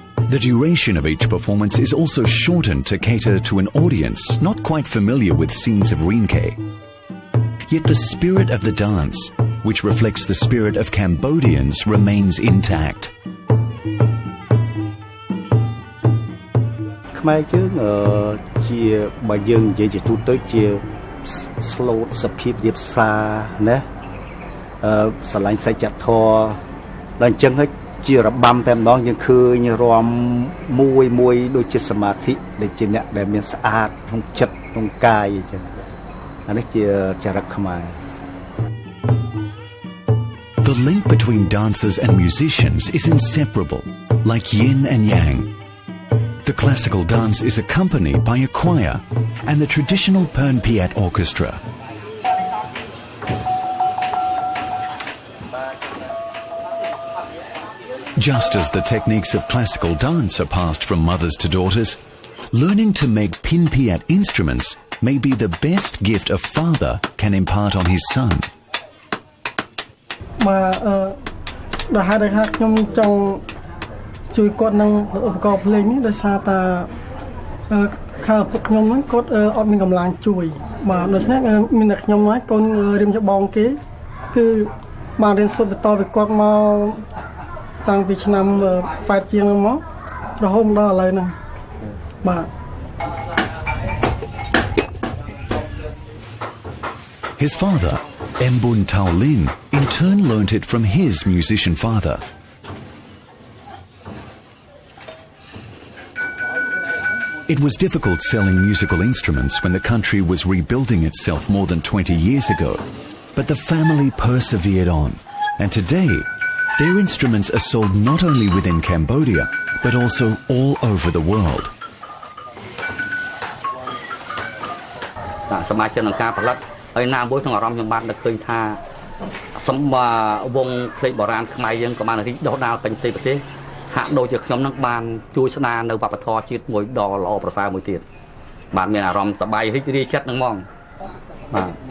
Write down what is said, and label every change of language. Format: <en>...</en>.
<en>The duration of each performance is also shortened to cater to an audience not quite familiar with scenes of Rinke. Yet the spirit of the dance, which reflects the spirit of Cambodians, remains intact.</en> <km>ខ្មែរយើងជាបើយើងនិយាយជាទូទៅជា slow សភាពរៀបសារណាស្រឡាញ់សច្ចធម៌ដល់អញ្ចឹងហើយជារបាំតែម្ដងយើងឃើញរាំមួយដូចជាសមាធិដែលជាអ្នកដែលមានស្អាតក្នុងចិត្តក្នុងកាយអញ្ចឹងអានេះជាចរិតខ្មែរ</km> <en>The link between dancers and musicians is inseparable, like yin and yang. The classical dance is accompanied by a choir and the traditional Pernpiat orchestra. Just as the techniques of classical dance are passed from mothers to daughters, learning to make Pinpiat instruments may be the best gift a father can impart on his son.</en> <km>ដល់ហើយខ្ញុំចង់ជួយគាត់នឹងឧបករណ៍ភ្លេងនេះដោយសារតាខាងពុកខ្ញុំហ្នឹងគាត់អត់មានកម្លាំងជួយបាទដូច្នេះមានតែខ្ញុំហើយកូនរៀមច្បងគេគឺបានរៀនសូត្របន្តពីគាត់មកតាំងពីឆ្នាំ8ជាងមករហូតដល់ឥឡូវហ្នឹងបាទ</km> <en>His father, Mbun Tao Lin, in turn learnt it from his musician father. It was difficult selling musical instruments when the country was rebuilding itself more than 20 years ago, but the family persevered on, and today their instruments are sold not only within Cambodia, but also all over the world.</en> <km>សមាជិកក្នុងការផលិតហើយណាមួយក្នុងអារម្មណ៍ខ្ញុំបាននឹកឃើញថាសម្បវងភ្លេងបុរាណខ្មែរយើងក៏បានរីកដុះដាលពេញប្រទេសហាក់ដូចជាខ្ញុំនឹងបានជួយស្ដារនៅវប្បធម៌ជាតិមួយដ៏ល្អប្រសើរមួយទៀតបាទមានអារម្មណ៍សប្បាយរីករាយចិត្តនឹងហ្មងបាទ</km>